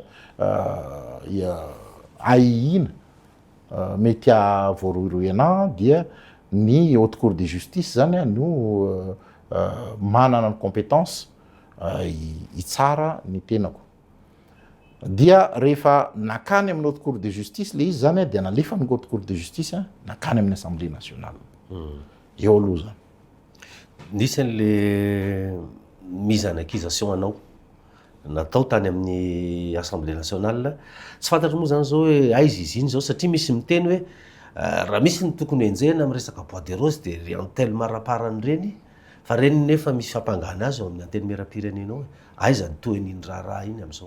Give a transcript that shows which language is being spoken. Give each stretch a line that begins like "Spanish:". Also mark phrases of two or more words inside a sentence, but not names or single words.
Malagasy: AIINA mety voaroiroena dia ny
French: haute cour de justice
Malagasy: zany no manana ny compétence itsara ny tenako dia rehefa nakany amin'ny
French: haute cour de justice
Malagasy: le izy zany dia nalefa ny
French: haute cour de justice
Malagasy: nakany amin'ny
French: assemblée nationale
Malagasy: eo aloha zany nisan'le
French: mise en accusation
Malagasy: anao natao tany amin'ny
French: assemblée nationale
Malagasy: tsy fantatro moa zany zao hoe aizy izy iny zao satria misy miteny hoe raha misy ny tokony enjehana amin'ny resaka
French: bois de rose
Malagasy: dia ry Antel Maraparany reny fa reny nefa misy fampangana azy ao amin'ny anteny miram-pirenena hoe aiza ny toen'iny raha iny amin'izao